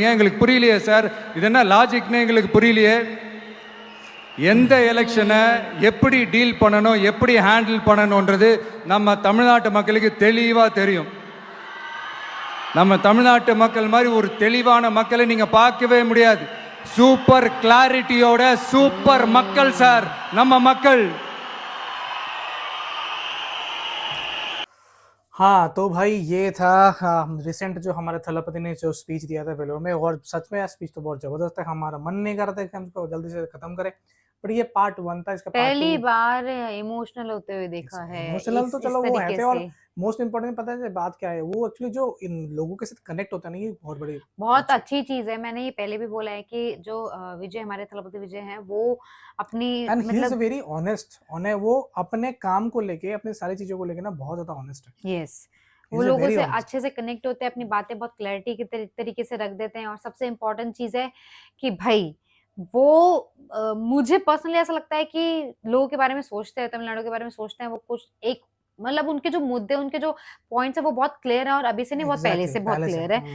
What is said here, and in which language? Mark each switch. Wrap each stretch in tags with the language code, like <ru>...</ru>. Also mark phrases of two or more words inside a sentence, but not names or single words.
<ta>எங்களுக்கு புரியலையே சார், இது என்ன லாஜிக்னு எங்களுக்கு புரியலையே. எந்த எலெக்ஷனை எப்படி டீல் பண்ணணும், எப்படி ஹேண்டில் பண்ணணுன்றது நம்ம தமிழ்நாட்டு மக்களுக்கு தெளிவாக தெரியும். நம்ம தமிழ்நாட்டு மக்கள் மாதிரி ஒரு தெளிவான மக்களை நீங்க பார்க்கவே முடியாது.</ta> <en>super clarityோட</en> <ta>சூப்பர் மக்கள் சார் நம்ம மக்கள்.</ta> <hi>हाँ, तो भाई ये था रिसेंट जो हमारे थलापति ने जो स्पीच दिया था वेलोर में, और सच में यार स्पीच तो बहुत जबरदस्त है. हमारा मन नहीं कर रहा था कि हम इसको जल्दी से खत्म करें, बट ये पार्ट 1 था. इसका पहली बार इमोशनल होते हुए देखा है इमोशनल तो इस चलो वो है तरीके थे, और से।</hi> <en>most important</en> <hi>पता है बात क्या है, वो एक्चुअली जो इन लोगों के साथ कनेक्ट होता है ना, ये बहुत बड़ी बहुत अच्छी चीज है। मैंने ये पहले भी बोला है कि जो विजय हमारे थलपति विजय हैं वो अपनी</hi> <en>and he is</en> <hi>मतलब</hi> <en>very honest.</en> <hi>वो अपने काम को लेके, अपनी सारी चीजों को लेके ना बहुत ज्यादा ऑनेस्ट है. यस</hi> <en>He</en> <hi>वो</hi> <en>is a</en> <hi>लोगों</hi> <en>very</en> <hi>से</hi> <en>honest.</en> <hi>अच्छे से कनेक्ट होते हैं, अपनी बातें बहुत क्लैरिटी के तरीके से रख देते हैं। और सबसे इम्पोर्टेंट चीज है कि भाई वो मुझे पर्सनली ऐसा लगता है कि लोगों के बारे में सोचते हैं, तमिलनाडु के बारे में सोचते हैं, वो कुछ एक मतलब उनके जो मुद्दे, उनके जो पॉइंट्स है वो बहुत क्लियर है, और अभी से नहीं बहुत पहले से बहुत क्लियर है।</hi>